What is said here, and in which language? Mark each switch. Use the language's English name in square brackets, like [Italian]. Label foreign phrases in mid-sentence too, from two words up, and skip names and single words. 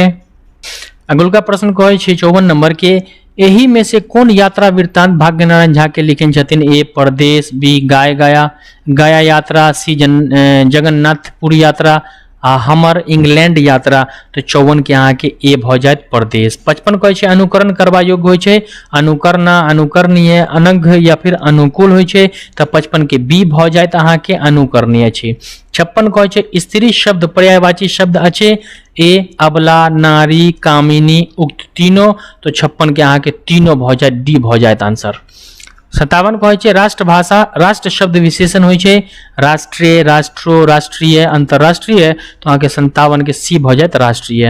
[Maithili] अगुलका प्रश्न कहे छे 54 नंबर के एही में से कौन यात्रा वृत्तांत भाग्य नारायण झा के लिखन छथिन। ए परदेश, बी गाया यात्रा, सी जगन्नाथपुरी यात्रा आ हमर इंग्लैंड यात्रा, तो 54 के अहाँ के ए भ जायत प्रदेश। 55 कहै छै अनुकरण करबा योग्य होइ छै, अनुकरणा, अनुकरणीय, अनघ या फिर अनुकूल होइ छै, तो 55 के बी भ जायत अहाँ के अनुकरणीय छै। 56 कहै छै स्त्री शब्द पर्यायवाची शब्द अछि, ए अबला, नारी, कामिनी, उक्त तीनों, तो 56 के अहाँ के तीनों भ जायत, डी भ जायत आंसर। 57 कहै छै राष्ट्रभाषा राष्ट्र शब्द विशेषण होइ छै, राष्ट्रीय, राष्ट्रो, राष्ट्रीय, अंतरराष्ट्रीय, तो अहाँ के 57 के सी भ जायत राष्ट्रीय।